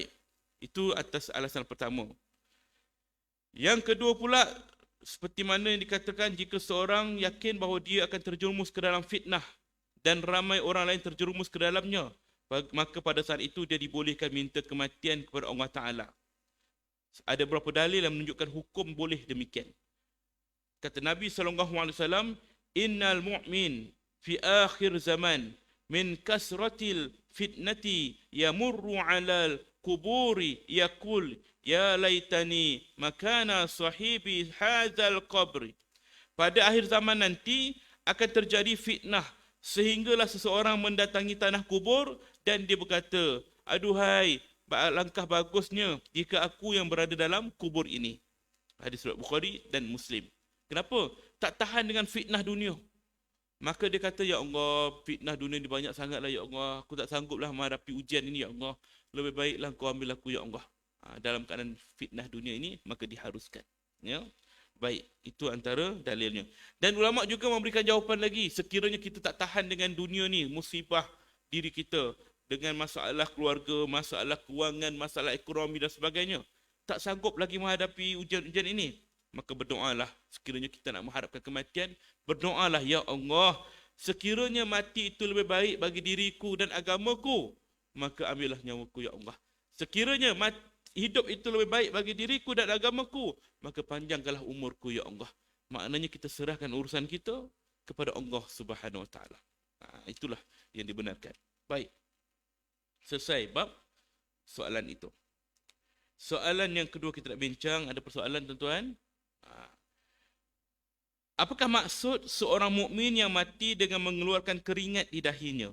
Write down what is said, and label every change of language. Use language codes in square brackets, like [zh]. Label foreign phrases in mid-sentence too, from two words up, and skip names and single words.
[ms] Itu atas alasan pertama. Yang kedua pula, seperti mana yang dikatakan, jika seorang yakin bahawa dia akan terjerumus ke dalam fitnah dan ramai orang lain terjerumus ke dalamnya, maka pada saat itu dia dibolehkan minta kematian kepada Allah Ta'ala. Ada beberapa dalil yang menunjukkan hukum boleh demikian. Kata Nabi SAW, [ar] "إن المؤمن في آخر زمان من كثرة الفتنة يمر على القبور يقول يا ليتني مكان صاحب هذا القبر." [ms] Pada akhir zaman nanti akan terjadi fitnah sehinggalah seseorang mendatangi tanah kubur dan dia berkata, "Aduhai, langkah bagusnya jika aku yang berada dalam kubur ini." Hadis riwayat Bukhari dan Muslim. Kenapa? Tak tahan dengan fitnah dunia. Maka dia kata, [ar] يا الله, [ms] fitnah dunia ni banyak sangatlah [ar] يا الله. [ms] Aku tak sangguplah menghadapi ujian ini [ar] يا الله. [ms] Lebih baiklah kau ambil aku [ar] يا الله. [ms] Dalam keadaan fitnah dunia ini, maka diharuskan. Ya. Baik, itu antara dalilnya. Dan ulama juga memberikan jawapan lagi. Sekiranya kita tak tahan dengan dunia ni, musibah diri kita, dengan masalah keluarga, masalah kewangan, masalah ekonomi dan sebagainya, tak sanggup lagi menghadapi ujian-ujian ini, maka berdoalah. Sekiranya kita nak mengharapkan kematian, berdoalah, [ar] يا الله, [ms] sekiranya mati itu lebih baik bagi diriku dan agamaku, maka ambillah nyawaku [ar] يا الله. [ms] Sekiranya hidup itu lebih baik bagi diriku dan agamaku, maka panjangkanlah umurku [ar] يا الله. [ms] Maknanya kita serahkan urusan kita kepada [ar] الله سبحانه وتعالى. [ms] Itulah yang dibenarkan. Baik. Selesai bab soalan itu. Soalan yang kedua kita nak bincang, ada persoalan tuan-tuan. Apakah maksud seorang mukmin yang mati dengan mengeluarkan keringat di dahinya?